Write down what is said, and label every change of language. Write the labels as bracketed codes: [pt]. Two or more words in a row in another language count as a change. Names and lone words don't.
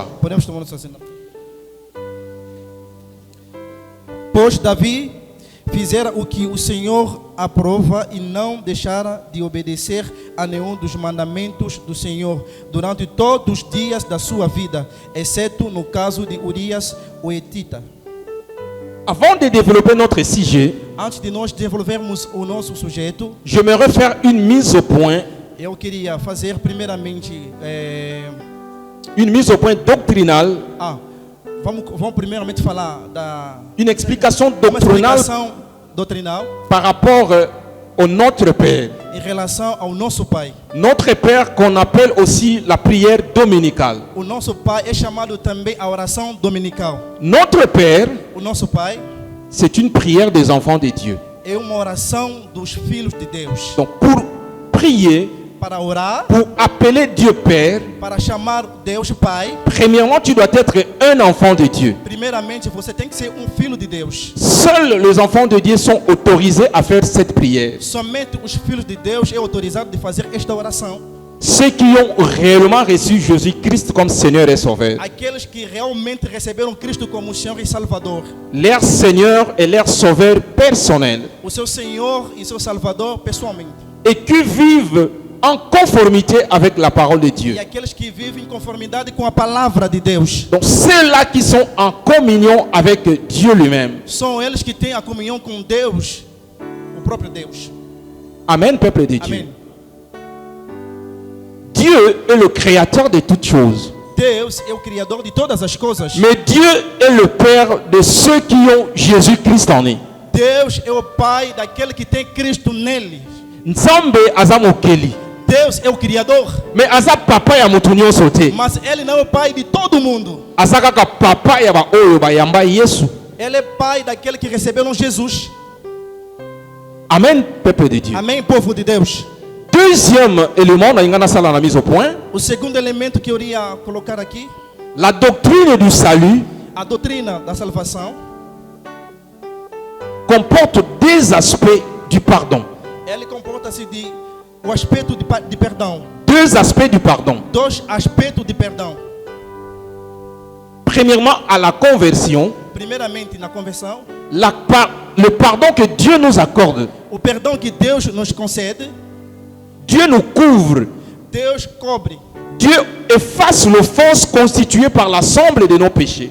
[pt] Podemos tomar nossa assento. Pois Davi fizera o que o Senhor aprova e não deixara de obedecer a nenhum dos mandamentos do Senhor durante todos os dias da sua vida, exceto no caso de Urias, o Etita. [fr] Avant de développer notre sujet, [pt] Antes de nós desenvolvermos o nosso sujeito, [fr] j'aimerais faire une mise au point, [pt] eu queria fazer primeiramente [fr] une mise au point doctrinale, [pt] vamos primeiramente falar da [fr] une explication [pt] uma [fr] doctrinale [pt] explicação doutrinal [fr] par rapport au Notre Père. [pt] em relação ao nosso Pai. [fr] Notre Père qu'on appelle aussi la prière dominicale. [pt] O nosso Pai é chamado também a oração dominical. [fr] Notre Père, [pt] O nosso Pai [fr] c'est une prière des enfants de Dieu. [pt] é uma oração dos filhos de Deus. [fr] Donc pour prier, [pt] Para orar, [fr] pour appeler Dieu Père, [pt] para chamar Deus Pai, [fr] premièrement tu dois être un enfant de Dieu. [pt] primeiramente você tem que ser um filho de Deus. [fr] Seuls les enfants de Dieu sont autorisés à faire cette prière. [pt] Somente os filhos de Deus é autorizado de fazer esta oração. [fr] Ceux qui ont réellement reçu Jésus-Christ comme Seigneur et Sauveur. [pt] Aqueles que realmente receberam Cristo como Senhor e Salvador. [fr] Leur Seigneur et leur Sauveur personnel. [pt] O seu Senhor e seu Salvador pessoalmente. [fr] Et qui vivent en conformité avec la parole de Dieu. [pt] E aqueles que vivem em conformidade com a palavra de Deus. [fr] Donc ceux-là qui sont en communion avec Dieu lui-même. [pt] São eles que têm a comunhão com Deus, o próprio Deus. [fr] Amen, peuple de Dieu. [pt] Amém. [fr] Dieu est le créateur de toutes choses. [pt] Deus é o Criador de todas as coisas. [fr] Mais Dieu est le Père de ceux qui ont Jésus-Christ en eux. [pt] Deus é o Pai daquele que tem Cristo nele. [ln] Nzambe aza mokeli. [pt] Deus é o Criador, [ln] Mais aza papa ya mutu nyonso te. [pt] mas Ele não é o Pai de todo mundo. [ln] Aza kaka papa ya ba oyo bayamba Yesu. [pt] Ele é Pai daquele que receberam Jesus. [fr] Amen, peuple de Dieu. [pt] Amém, povo de Deus. [fr] Deuxième élément, [ln] na ingana sala na [fr] mise au point, [pt] O segundo elemento que eu iria colocar aqui, [fr] la doctrine du salut [pt] a doutrina da salvação, [fr] comporte deux aspects du pardon. [pt] ele comporta-se de o aspecto de perdão. [fr] Deux aspects du pardon. [pt] Dois aspectos de perdão. [fr] Premièrement, à la conversion, [pt] Primeiramente, na conversão, [fr] le pardon que Dieu nous accorde. [pt] o perdão que Deus nos concede, [fr] Dieu nous couvre. [pt] Deus cobre. [fr] Dieu efface l'offense constituée par l'ensemble de nos péchés.